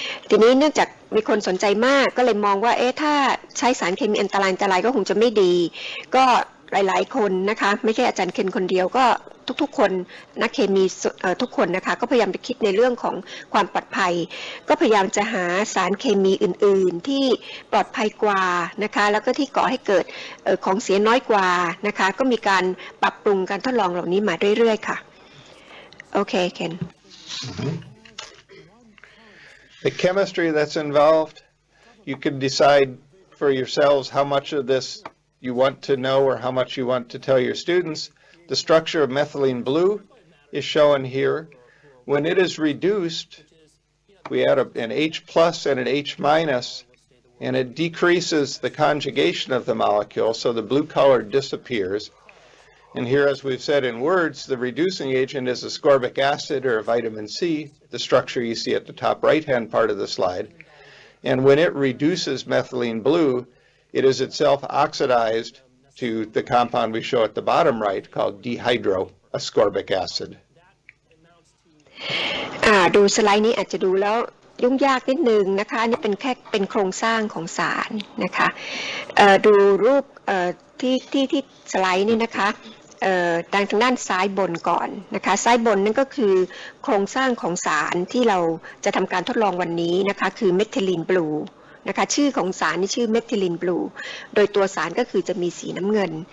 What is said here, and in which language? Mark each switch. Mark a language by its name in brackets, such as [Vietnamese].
[Thai] ทีนี้เนื่องจากมีคนสนใจมากก็เลยมองว่าถ้าใช้สารเคมีอันตรายก็คงจะไม่ดีก็หลายๆคนนะคะไม่ใช่อาจารย์เคนคนเดียวก็ทุกๆคนนักเคมีทุกคนนะคะก็พยายามไปคิดในเรื่องของความปลอดภัยก็พยายามจะหาสารเคมีอื่นๆที่ปลอดภัยกว่านะคะแล้วก็ที่ก่อให้เกิดของเสียน้อยกว่านะคะก็มีการปรับปรุงการทดลองเหล่านี้มาเรื่อยๆค่ะโอเคเคน [English] The chemistry that's involved, you can decide for yourselves how much of this you want to know or how much you want to tell your students. The structure of methylene blue is shown here. When it is reduced, we add an H plus and an H minus, and it decreases the conjugation of the molecule, so the blue color disappears. And here, as we've said in words, the reducing agent is ascorbic acid or vitamin C, the structure you see at the top right-hand part of the slide. And when it reduces methylene blue, it is itself oxidized to the compound we show at the bottom right called dehydroascorbic acid. [Thai] ดูสไลด์นี้อาจจะดูแล้วยุ่งยากนิดนึงนะคะนี่เป็นแค่เป็นโครงสร้างของสารนะคะดูรูปที่สไลด์นี่นะคะทางด้านซ้ายบนก่อนนะคะซ้ายบนนั่นก็คือโครงสร้างของสารที่เราจะทำการทดลองวันนี้นะคะคือเมทิลีนบลูนะคะชื่อของสารนี่ชื่อเมทิลินบลูโดยตัวสารก็คือจะมีสีน้ำเงิน